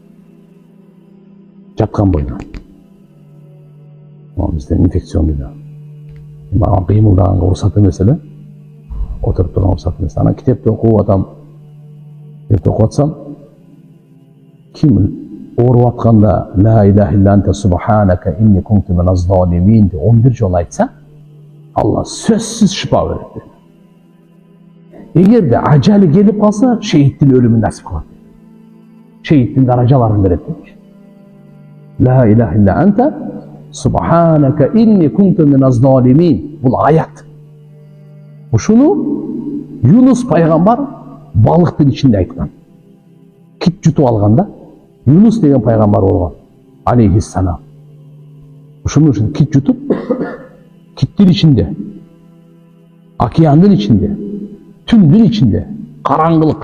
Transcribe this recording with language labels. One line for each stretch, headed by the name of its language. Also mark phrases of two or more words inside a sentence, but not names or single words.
Kyrgyz: Жаткан бойда. Бизде инфекционный да. Мага кыймылдаганга уруксат эмес эле. Отуруп турган уруксат эмес. Анан китепти окуп атам. Китепти окуп атсам, ким ооруп атканда
Arabic: لا إله إلا أنت سبحانك إني كنت من الظالمين
Kyrgyz: деп 11 жолу айтса, Алла сөзсүз шифа берет. Эгерде ажалы келип калса, шейиттин өлүмүн насип кылат. Шейиттин даражаларын берет.
Arabic: لا إله إلا أنت سبحانك إني كنت من الظالمين.
Kyrgyz: Бул аят. Ушуну Юнус пайгамбар балыктын ичинде айткан. Кит жутуп алганда Юнус деген пайгамбар болгон. Алейхиссалам. Ушуну кит жутуп, киттин ичинде, океандын ичинде, түндүн ичинде, караңгылык.